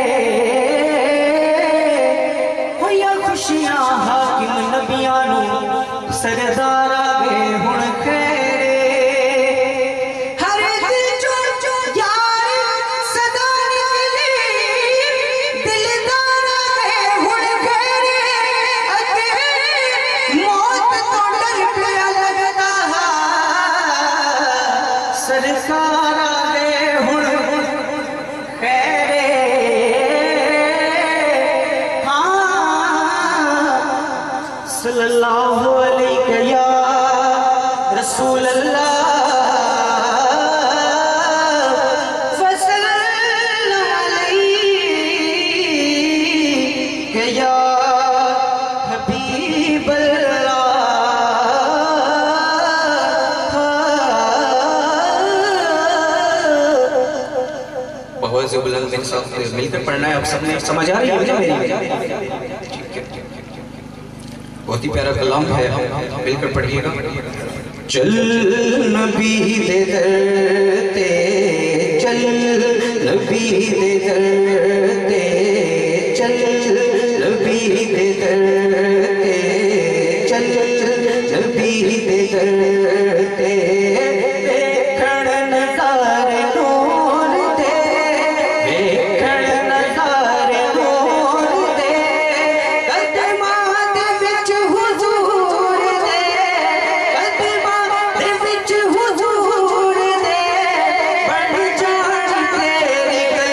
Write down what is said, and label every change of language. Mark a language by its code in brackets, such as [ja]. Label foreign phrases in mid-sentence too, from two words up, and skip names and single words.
[pa] ہویا خوشیاں حاکم نبیاں نوں سردار آ گئے ہُݨ خیرے، ہر دل جو یار سدا نکلے دلدار آ گئے ہُݨ خیرے، اگے موت توں ڈر پیا لگدا سرکار آ گئے ہُݨ خیرے. [ar] ہاں صلى الله عليه يا رسول الله وسلم عليه يا حبيب الله. [ur] بہت بلند میرے ساتھ مل کر پڑھنا ہے، آپ سب نے سمجھ آ رہی ہے مجھے میری? بہت ہی پیارا کلام ہے، مل کر پڑھیے گا. [pa] چل نبی دے در تے، چل نبی دے در تے, چل نبی دے در تے، چل نبی دے در تے، ویکھݨ نظارے نور دے، ویکھݨ نظارے نور دے، قدماں دے وچ حضور دے، قدماں دے وچ حضور دے، بڑھ جاݨ تیری